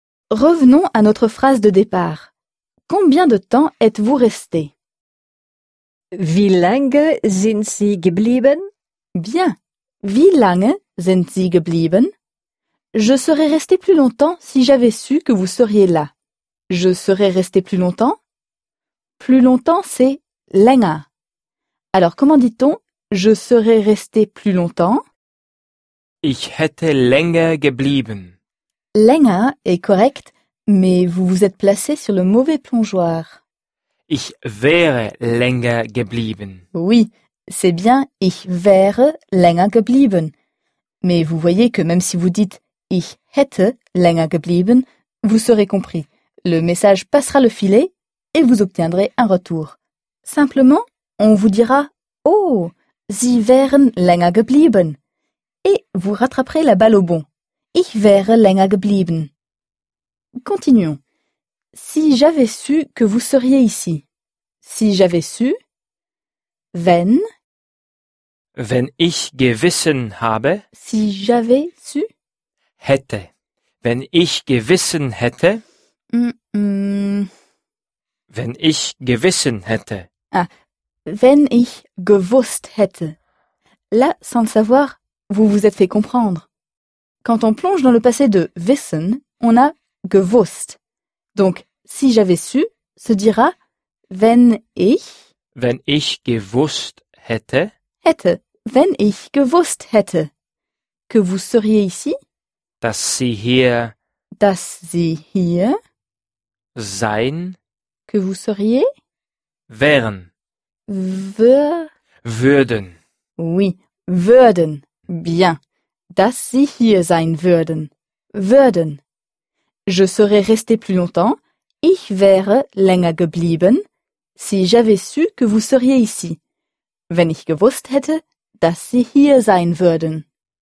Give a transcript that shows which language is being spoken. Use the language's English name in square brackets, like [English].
[French] Revenons à notre phrase de départ. Combien de temps êtes-vous resté? [German] Wie lange sind Sie geblieben? [French] Bien. [German] Wie lange sind Sie geblieben? [French] Je serais resté plus longtemps si j'avais su que vous seriez là. Je serais resté plus longtemps? Plus longtemps, c'est länger. Alors, comment dit-on je serais resté plus longtemps? [German] Ich hätte länger geblieben. [French] Länger est correct, mais vous vous êtes placé sur le mauvais plongeoir. [German] Ich wäre länger geblieben. [French] Oui, c'est bien [German] ich wäre länger geblieben. [French] Mais vous voyez que même si vous dites [German] ich hätte länger geblieben, [French] vous serez compris. Le message passera le filet et vous obtiendrez un retour. Simplement, on vous dira oh, [German] Sie wären länger geblieben. [French] Et vous rattraperez la balle au bon. [German] Ich wäre länger geblieben. [French] Continuons. Si j'avais su que vous seriez ici. Si j'avais su. Wenn. [German] Wenn ich gewissen habe. [French] Si j'avais su. [German] Hätte. Wenn ich gewissen hätte. Wenn ich gewissen hätte. Ah, wenn ich gewusst hätte. [French] Là, sans le savoir, vous vous êtes fait comprendre. Quand on plonge dans le passé de wissen, on a gewusst. Donc, si j'avais su, se dira [German] wenn ich gewusst hätte. Hätte. Wenn ich gewusst hätte. [French] Que vous seriez ici. [German] Dass sie hier. Dass sie hier. Sein. [French] Que vous seriez. [German] Wären. Würden. [French] Oui, würden. Bien. [German] Dass sie hier sein würden. Würden. [French] Je serais resté plus longtemps. [German] Ich wäre länger geblieben. [French] Si j'avais su que vous seriez ici. [German] Wenn ich gewusst hätte, dass sie hier sein würden.